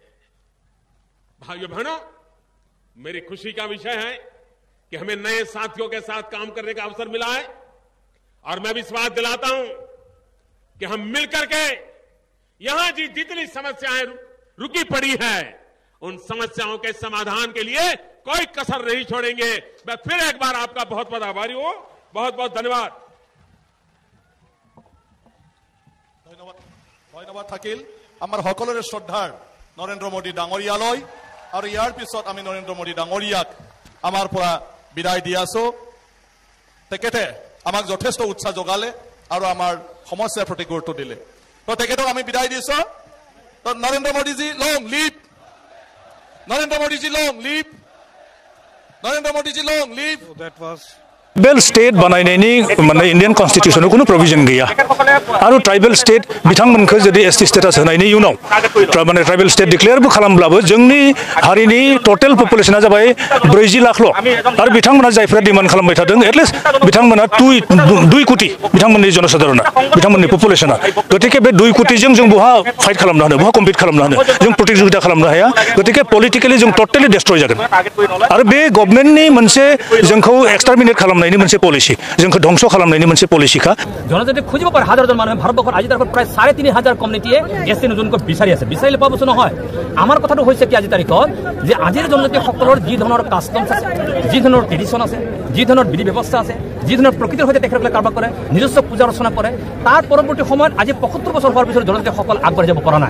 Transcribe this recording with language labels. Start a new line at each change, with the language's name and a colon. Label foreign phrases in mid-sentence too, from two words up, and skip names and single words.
Hindi: भाइयों बहनों, मेरी खुशी का विषय है कि हमें नए साथियों के साथ काम करने का अवसर मिला है और मैं विश्वास दिलाता हूं कि हम मिलकर के यहां जितनी समस्याएं रुकी पड़ी है उन समस्याओं के समाधान के लिए कोई कसर नहीं छोड़ेंगे। मैं फिर एक बार आपका बहुत बहुत आभारी हूं। बहुत बहुत धन्यवाद।
Assamese: ধন্যবাদ থাকিল আমাৰ সকলোৰে শ্ৰদ্ধাৰ নৰেন্দ্ৰ মোদী ডাঙৰীয়ালৈ। আৰু ইয়াৰ পিছত আমি নৰেন্দ্ৰ মোদী ডাঙৰীয়াক আমাৰ পৰা বিদায় দি আছো। তেখেতে আমাক যথেষ্ট উৎসাহ যোগালে আৰু আমাৰ সমস্যাৰ প্ৰতি গুৰুত্ব দিলে। তো তেখেতক আমি বিদায় দিছো। তো নৰেন্দ্ৰ মোদীজী
English: long live,
Assamese: নৰেন্দ্ৰ মোদীজী
English: long live,
Assamese: নৰেন্দ্ৰ মোদীজী
English: long live. tribal state
Bodo: बनायनायनि माने इंडियन कन्स्टिट्यूशनाव कुनु प्रोविजन गैया आरो
English: tribal state
Bodo: बिथांमोनखौ जुदि एसटी स्टेटास होनायनि उनाव माने
English: tribal state
Bodo: डिक्लेयारबो खालामब्लाबो जोंनि हारिनि टोटल पपुलेशना जाबाय 40 लाखल' आरो बिथांमोना जायफ्रा डिमान्ड खालामबाय थादों एटलिस्ट बिथांमोना 2 कोटी बिथांमोननि जनसाधारणा बिथांमोननि पपुलेशना। गतिके बे 2 कोटिजों जों बहा फाइट खालामनो हानो, बहा कम्पिट खालामनो हानो, जों प्रतियोगिता खालामनो हाया। गतिके पलिटिकली जों टोटली डिस्ट्रय जागोन आरो बे गभर्नमेन्टनि मोनसे जोंखौ एक्सटारमिनेट खालामनायनि मोनसे पलिसि, जोंखौ ध्वंस खालामनायनि मोनसे पलिसिखा।
Assamese: জনজাতি খুঁজিব পাৰে হাজাৰজন মানুহে ভাৰতবৰ্ষত আজি তাৰিখত প্ৰায় 3,500 কমিউনিটিয়ে এছটি নতুনকৈ বিচাৰি আছে। বিচাৰিলে পোৱা বস্তু নহয়। আমাৰ কথাটো হৈছে কি আজি তাৰিখত যে আজিৰ জনজাতিসকলৰ যি ধৰণৰ কাষ্টমছ আছে, যি ধৰণৰ ট্ৰেডিশ্যন আছে, যি ধৰণৰ বিধি ব্যৱস্থা আছে, যি ধৰণৰ প্ৰকৃতিৰ সৈতে তেখেতসকলে কাৰবাৰ কৰে, নিজস্ব পূজা অৰ্চনা কৰে, তাৰ পৰৱৰ্তী সময়ত আজি 75 বছৰ হোৱাৰ পিছত জনজাতিসকল আগবাঢ়ি যাব পৰা নাই।